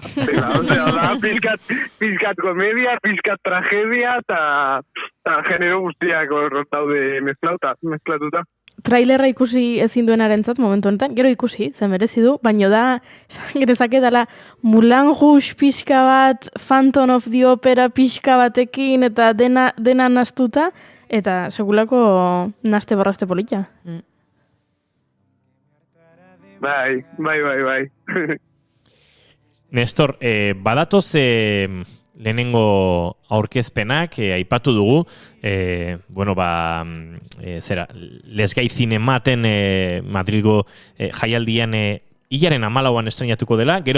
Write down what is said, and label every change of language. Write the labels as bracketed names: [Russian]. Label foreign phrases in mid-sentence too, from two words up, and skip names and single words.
[Basque] Osea, da pizkat komedia, pizkat tragedia eta genero guztiak daude mezklatuta. Trailerra ikusi ezin duenarentzat momentu honetan, gero ikusi, zen merezi du, baino da, gerezake dela Moulin Rouge pixka bat, Phantom of the Opera pixka batekin, eta dena nastuta, eta segulako naste borraste polita. Bai. Nestor, badatoz lehenengo aurkezpenak, aipatu dugu, Lesgai Zinematen Madrilgo jaialdian hilaren 14an estrenatuko dela, gero